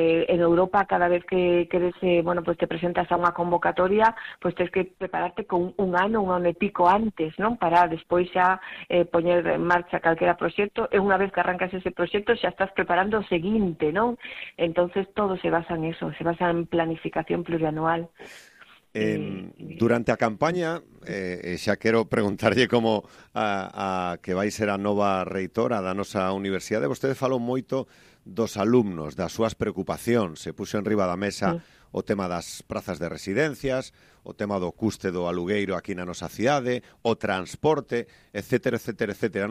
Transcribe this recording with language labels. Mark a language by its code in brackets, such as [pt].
[gl] En Europa, cada vez que queres, te presentas a unha convocatoria, pois tens que prepararte con un ano e pico antes, non? Para despois xa poñer en marcha calquera proxecto, e unha vez que arrancas ese proxecto xa estás preparando o seguinte, non? [es] Entonces todo se basa en eso, se basa en planificación plurianual. [gl] Durante a campaña, xa quero preguntarlle como a que vai ser a nova reitora da nosa universidade, vostede falou moito dos alumnos, das súas preocupacións, se puxo en riba da mesa o tema das prazas de residencias, o tema do custe do alugueiro aquí na nosa cidade, o transporte, etcétera, etcétera, etcétera.